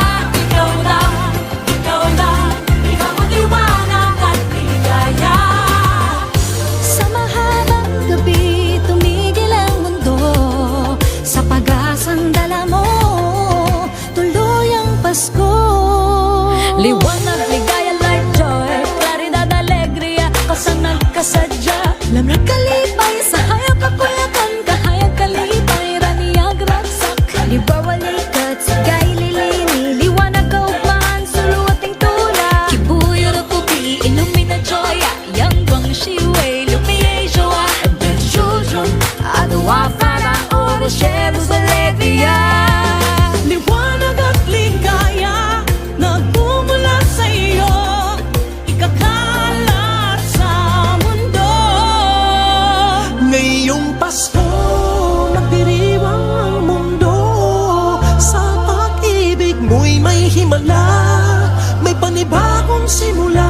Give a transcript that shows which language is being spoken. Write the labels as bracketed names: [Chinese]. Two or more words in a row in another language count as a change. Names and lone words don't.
[Filipino] Ikaw lang, ikaw lang, ikaw ang liwanag at ligaya. Sa mahabang gabi, tumigil ang mundo, sa pag-asang dala mo, tuloy ang Pasko. Liwanag, ligaya, [English] light, joy, [Spanish] claridad, alegria, [Cebuano] kasanag, kasadya, lamrag, kalipay, sa hayag, kapulakan, kahayag, kalipay, [Iloko] raniyag, ragsak, libawalikat, sigay, lilini, liwanag, kaugmaan, suluating tula, kibuyo, rukupi, illumina, joya, [Chinese] yang guang, [Iloko] shiwei, lumiye, joa, [English] the children, adawa, fara, oro, sheros, alegria. [Filipino] Liwanag at ligaya, nagmumula sa iyo, ikakalat sa mundo. Ngayong Pasko, magdiriwang ang mundo, sa pag-ibig mo'y may himala, may panibagong simula.